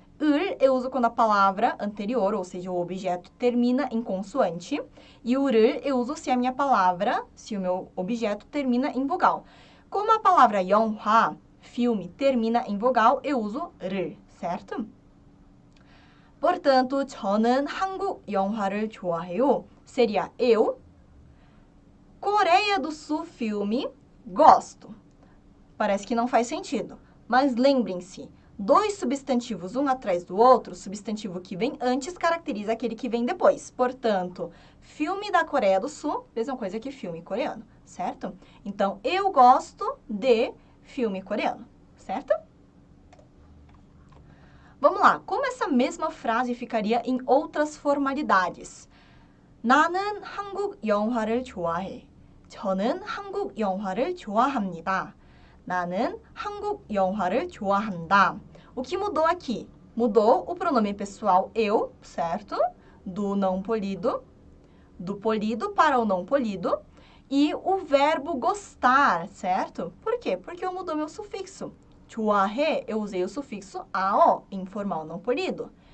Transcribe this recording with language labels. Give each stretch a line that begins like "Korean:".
Portuguese: 을 eu uso quando a palavra anterior, ou seja, o objeto, termina em consoante, e o 를 eu uso se a minha palavra, se o meu objeto termina em vogal. Como a palavra 영화, filme, termina em vogal, eu uso 를, certo? Portanto,
Korean: 저는 한국 영화를 좋아해요.
Portuguese: Seria eu, Coreia do Sul filme, gosto. Parece que não faz sentido, mas lembrem-se, dois substantivos um atrás do outro, o substantivo que vem antes caracteriza aquele que vem depois. Portanto, filme da Coreia do Sul, mesma coisa que filme coreano, certo? Então, eu gosto de filme coreano, certo? Vamos lá, como essa mesma frase ficaria em outras formalidades?
Korean: 나는 한국 영화를 좋아해. 저는 한국 영화를 좋아합니다. 나는 한국 영화를 좋아한다.
Portuguese: O que mudou aqui? Mudou o pronome pessoal eu, certo? Do não polido, do polido para o não polido, e o verbo gostar, certo? Por quê? Porque eu mudou meu sufixo. 좋아해, eu usei o sufixo ao, informal não polido.